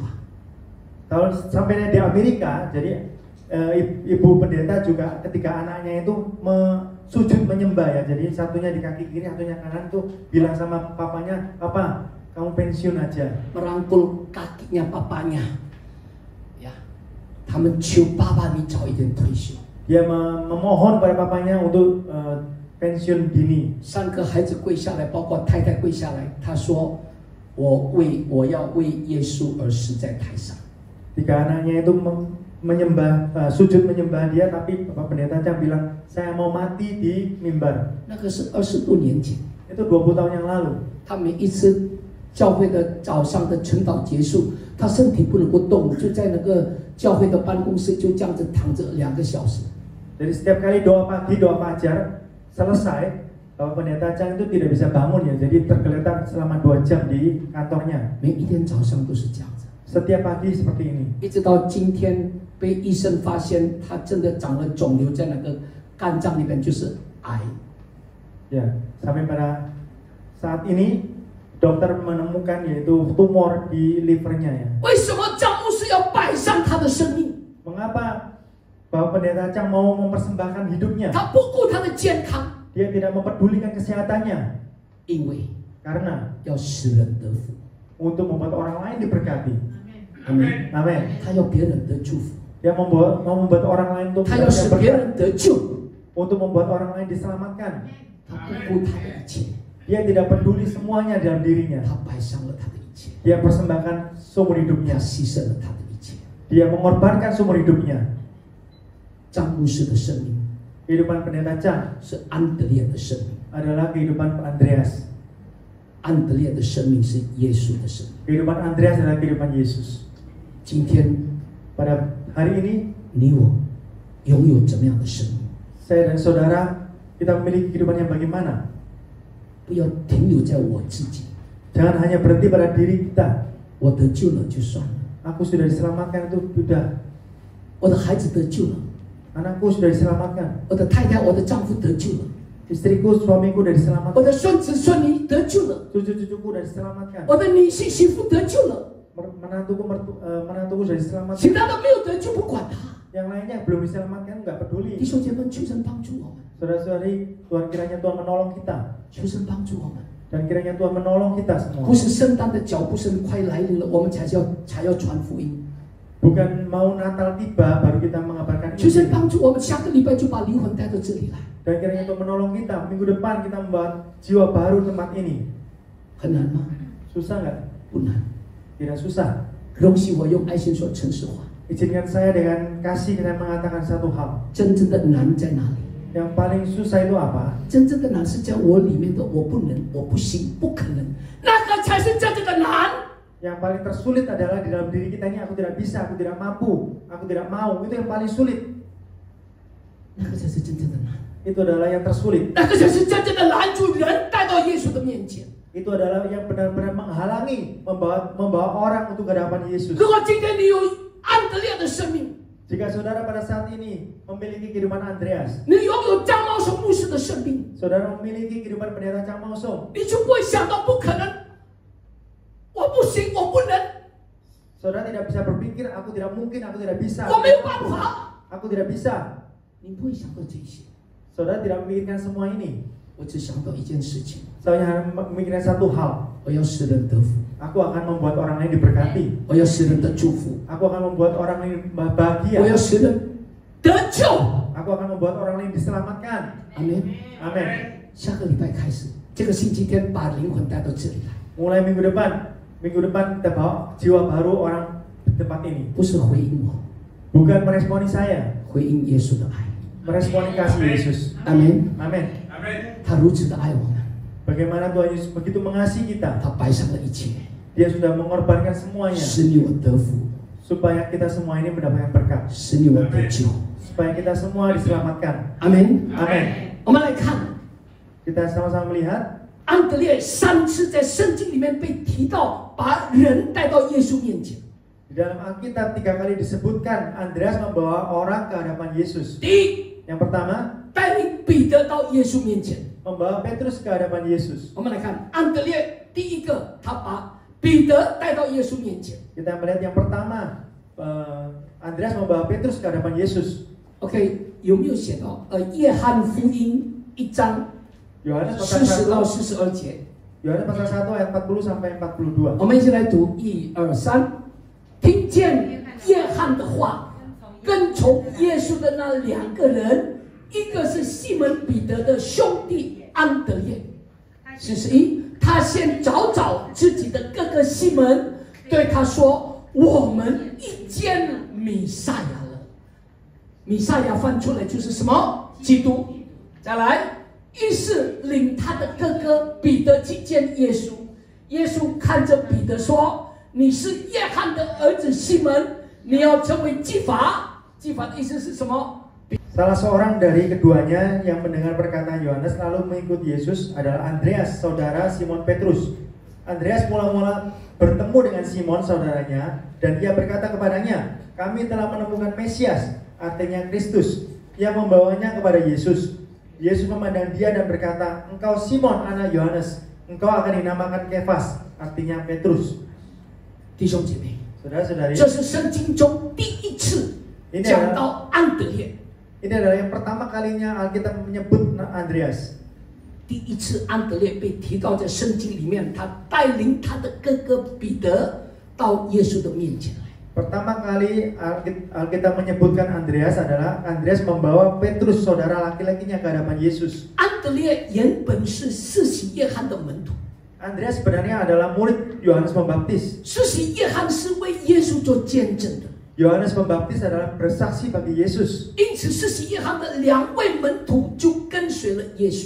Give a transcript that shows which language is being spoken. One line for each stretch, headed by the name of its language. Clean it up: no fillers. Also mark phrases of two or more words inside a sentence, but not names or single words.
Indonesian: kalau sampainya di Amerika, jadi Ibu Pendeta juga ketiga anaknya itu sujud menyembah ya. Jadi satunya di kaki kiri, satunya kanan tuh bilang sama papanya, "Papa, kamu pensiun aja." merangkul kakinya papanya， ya，
Chinese: 他们求爸爸你早一点退休。
Indonesian: Dia memohon pada papanya untuk pensiun dini.
Chinese: 3 个孩子跪下来，包括太太跪下来，他说：“我要为耶稣而死在台上。”
Indonesian: 3 anaknya itu menyembah, sujud menyembah dia, tapi Bapak Pendeta Chang bilang, saya mau mati di mimbar.
Chinese: 那个是20多年前，
Indonesian: Itu 20 tahun yang lalu.
Chinese: 他每一次教会的早上的晨祷结束，他身体不能够动，就在那个教会的办公室就这样子躺着2个小时。
Indonesian: Jadi setiap kali doa pagi, doa fajar selesai, Bapak Pendeta Chang itu tidak bisa bangun ya, jadi tergeletak selama 2 jam di kantornya.
Chinese: 每一天早上都是这样子，
Indonesian: Setiap pagi seperti ini.
Chinese: 一直到今天被医生发现他真的长了肿瘤在那个肝脏里面，就是癌。
Indonesian: Ya, sampai pada saat ini dokter menemukan yaitu tumor di livernya ya.
Chinese: 为什么张牧师要摆上他的生命？
Indonesian: Mengapa Bapak Pendeta Chang mau mempersembahkan hidupnya?
Chinese: 他不顾他的健康，
Indonesian: Dia tidak mempedulikan kesehatannya
Chinese: 因为
Indonesian: karena
Chinese: 要使人得福。
Indonesian: untuk membuat orang lain diberkati.
Chinese: 阿门。
Indonesian: Amin.
Chinese: 他要别人得祝福，
Indonesian: Dia mau membuat orang lain untuk
Chinese: 他要使别人得救，
Indonesian: untuk membuat orang lain diselamatkan.
Chinese: 他不顾他的一切，
Indonesian: Dia tidak peduli semuanya dalam dirinya.
Chinese: 他摆上了他的一切，
Indonesian: Dia persembahkan sumber
Chinese: 他
Indonesian: hidupnya.
Chinese: 牺牲了他的一切。
Indonesian: Dia mengorbankan sumber hidupnya.
Chinese: 张牧师的生命
Indonesian: Kehidupan Pendeta Chang
Chinese: 是安德烈的生命，
Indonesian: adalah kehidupan Andreas.
Chinese: 安德烈的生命是耶稣的生命。
Indonesian: Kehidupan Andreas adalah kehidupan Yesus.
Chinese: 今天
Indonesian: Pada hari ini,
Chinese: 你我拥有怎么样的生命？
Indonesian: saya dan saudara, kita memiliki kehidupan yang bagaimana?
Chinese: 不要停留在我自己，
Indonesian: Jangan hanya berhenti pada diri kita.
Chinese: 我得救了就算了，
Indonesian: Aku sudah diselamatkan, itu sudah.
Chinese: 我的孩子得救了，
Indonesian: Anakku sudah diselamatkan.
Chinese: 我的太太、我的丈夫得救了，
Indonesian: Istriku, suamiku sudah
Chinese: 我
Indonesian: diselamatkan.
Chinese: 的孙子孙女得救了，
Indonesian: Cucu-cucuku sudah diselamatkan.
Chinese: 我的女婿媳妇得救了，
Indonesian: Menantuku sudah diselamatkan.
Chinese: 其他的没有得救不管他。
Indonesian: Yang lainnya belum diselamatkan, nggak
Chinese: 弟
Indonesian: peduli.
Chinese: 兄姐妹，求神帮助我们，
Indonesian: Saudara-saudari, Tuhan kiranya Tuhan menolong kita.
Chinese: 求神帮助我们。
Indonesian: Dan kiranya Tuhan menolong kita semua.
Chinese: 不是圣诞的脚步声快来临了，我们才要传福音。
Indonesian: Bukan mau Natal tiba baru kita mengabarkan
Chinese: 求神
Indonesian: Injil.
Chinese: 帮助我们，下个礼拜就把灵魂带到这里来。
Indonesian: Dan kiranya Tuhan menolong kita. Minggu depan kita membawa jiwa baru tempat ini.
Chinese: 很难吗？
Indonesian: Susah nggak?
Chinese: 不难。
Indonesian: Tidak susah.
Chinese: 容许我用爱心说诚实话，
Indonesian: Izinkan saya dengan kasih kita mengatakan satu hal.
Chinese: 真正的难在哪里？
Indonesian: Yang paling susah itu apa?
Chinese: 真正的难是在我里面的我不能、我不行、不可能，那个才是真正的难。
Indonesian: Yang paling tersulit adalah di dalam diri kita ini, aku tidak bisa, aku tidak mampu, aku tidak mau. Itu yang paling sulit.
Chinese: 那个才是真正的难，
Indonesian: Itu adalah yang tersulit.
Chinese: 那个才是真正的拦住人带到耶稣的面前。
Indonesian: Itu adalah yang benar-benar menghalangi membawa orang untuk ke hadapan Yesus.
Chinese: 如果今天你有安德烈的生命，
Indonesian: Jika saudara pada saat ini memiliki kehidupan Andreas,
Chinese: 你拥有张茂松牧师的生命，
Indonesian: saudara memiliki kehidupan pendeta Chang Mao Song,
Chinese: 你就不会想到不可能，我不行，我不能，
Indonesian: saudara tidak bisa berpikir, aku tidak mungkin, aku tidak bisa,
Chinese: 我没有办法，
Indonesian: aku tidak bisa.
Chinese: 你不会想到这些。
Indonesian: Saudara tidak memikirkan semua ini.
Chinese: 我只想到一件事情，
Indonesian: Saya hanya memikirkan satu hal.
Chinese: 我要使人得福，
Indonesian: Aku akan membuat orang lain diberkati.
Chinese: 我要使人得祝福，
Indonesian: Aku akan membuat orang lain
Chinese: 我
Indonesian: bahagia.
Chinese: 要使人得救。
Indonesian: Aku akan membuat orang lain diselamatkan.
Chinese: 阿门。
Indonesian: Amin.
Chinese: 下个礼拜开始，这个星期天把灵魂带到这里来，
Indonesian: Mulai minggu depan kita bawa jiwa baru orang di tempat ini.
Chinese: 不是回应我，
Indonesian: Bukan meresponi saya,
Chinese: 回应耶稣的爱。
Indonesian: meresponi kasih Yesus.
Chinese: 阿门。
Indonesian: Amin.
Chinese: 他如此的爱我们，
Indonesian: Bagaimana Tuhan Yesus begitu mengasihi kita.
Chinese: 他摆上了一切，
Indonesian: Dia sudah mengorbankan semuanya
Chinese: 使你我得福，
Indonesian: supaya kita semua ini mendapatkan berkat,
Chinese: 使你我得救。
Indonesian: supaya kita semua diselamatkan.
Chinese: 阿门。
Indonesian: Amin.
Chinese: 我们来看
Indonesian: Kita sama-sama melihat
Chinese: 安德烈3次在圣经里面被提到，把人带到耶稣面前。
Indonesian: di dalam Alkitab 3 kali disebutkan Andreas membawa orang ke hadapan Yesus.
Chinese: 第一，
Indonesian: Yang pertama,
Chinese: 带领彼得到耶稣面前。
Indonesian: membawa Petrus ke hadapan Yesus.
Chinese: 我们来看安德烈，第一个他把彼得带到耶稣面前。
Indonesian: Kita melihat yang pertama, Andreas membawa Petrus ke hadapan Yesus.
Chinese: OK， 有没有写到约翰福音1章
Indonesian: Yohanes pasal
Chinese: 40到 1, 42节？
Indonesian: Yohanes pasal 1 ayat 40 sampai 42.
Chinese: 我们一起来读，1、2、3。听见约翰的话， 跟从耶稣的那2个人，一个是西门彼得的兄弟安德烈。41，他先找自己的哥哥西门，对他说：“我们遇见弥赛亚了。” 弥赛亚翻出来就是什么？基督。再来，于是领他的哥哥彼得去见耶稣。耶稣看着彼得说：“你是约翰的儿子西门，你要成为基法。” 基法的意思是什么？
Indonesian: Salah seorang dari keduanya yang mendengar perkataan Yohanes lalu mengikuti Yesus adalah Andreas, saudara Simon Petrus. Andreas mula-mula bertemu dengan Simon saudaranya dan ia berkata kepadanya, "Kami telah menemukan Mesias," artinya Kristus, yang membawanya kepada Yesus. Yesus memandang dia dan berkata, "Engkau Simon anak Yohanes, engkau akan dinamakan Kefas," artinya Petrus.
Chinese: 弟兄姐妹，
Indonesian: Saudara-saudari,
Chinese: 这是圣经中第一次讲到安德烈。
Indonesian: Ini adalah yang pertama kalinya Alkitab menyebut Andreas.
Chinese: 第一次安德烈被提到在圣经里面，他带领他的哥哥彼得到耶稣的面前来。
Indonesian: Pertama kali Alkitab menyebutkan Andreas adalah Andreas membawa Petrus saudara laki-lakinya ke hadapan Yesus.
Chinese: 安德烈原本是施洗约翰的门徒。
Indonesian: Andreas sebenarnya adalah murid Yohanes Pembaptis.
Chinese: 施洗约翰是为耶稣做见证的。
Indonesian: Yohanes Pembaptis adalah bersaksi bagi Yesus.
Chinese: 因此，施洗约翰的2位门徒就跟随了耶稣。